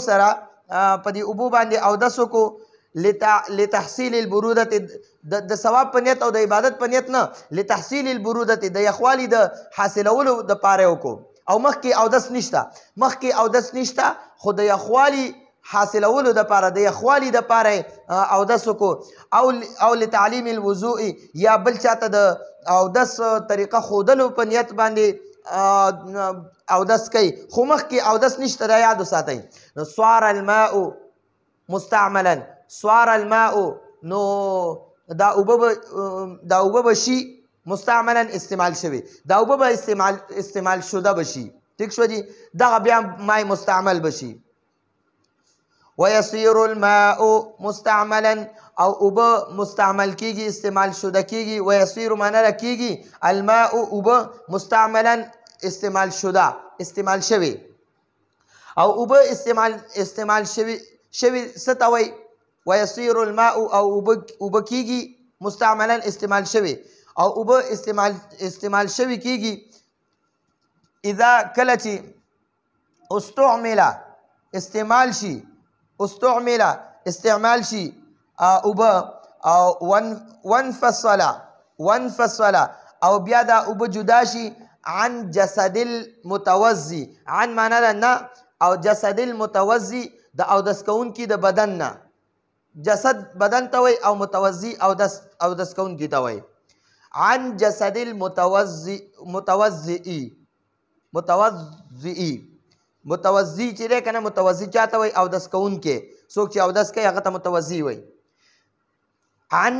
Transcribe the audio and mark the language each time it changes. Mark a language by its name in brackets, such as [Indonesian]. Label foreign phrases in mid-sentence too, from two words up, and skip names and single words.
[Pashto] سره په دې اوبو باندې اودس وکړو [Arabic] لتحصیل البرودت [Pashto] د ثواب په نیت او د عبادت په نیت نه [Arabic] لتحصیل البرودت [Pashto] د یخوالي د حاصلولو دپاره یې وکړو او مخکې اودس نشته خو د یخوالي حاصلولو دپاره د یخوالي دپاره اودس وکړو او [Arabic] لتعلیم الوضوء [Pashto] یا بل چاته د اودس طریقه ښودلو په نیت باندې اودس کوي خو مخکې اودس نشته دا یاد وساتئ نو [Arabic] صار الماء مستعملا صار الماء [Pashto] نو دا اوبه به شي مستعملا استعمال شوي دا اوبه به استعمال شده به شي ټیک شو دي دغه بیا مای مستعمل به شي [Arabic] ويصير الماء مستعملا [Pashto] او اوبه مستعمل کیږي استعمال شده کیږي ويصير معنی را کیږي الماء اوبه مستعملا استعمال شده استعمال شوي او اوبه استعمال شوي څه ته وایي [Arabic] ويصير الماء [Pashto] او اوبه کیږي مستعملا استعمال شوي او اوبه استعمال شوي کیږي اذا کله چې استعمل استعمال شي اوبه او وانفصل او بیا دا اوبه جدا شي [Arabic] عن جسد المتوضي [Pashto] عن معنی ده نه او [Arabic] جسد المتوضي [Pashto] د اودس کوونکي د بدن نه جسد بدن ته وایي او متوضي اودس کوونکي ته وایي [Arabic] عن جسد المتوضي [Pashto] چې دی که نه متوضي چاته وایي اودس کوونکی څوک چې اودس کوي هغه ته متوضي وایي عن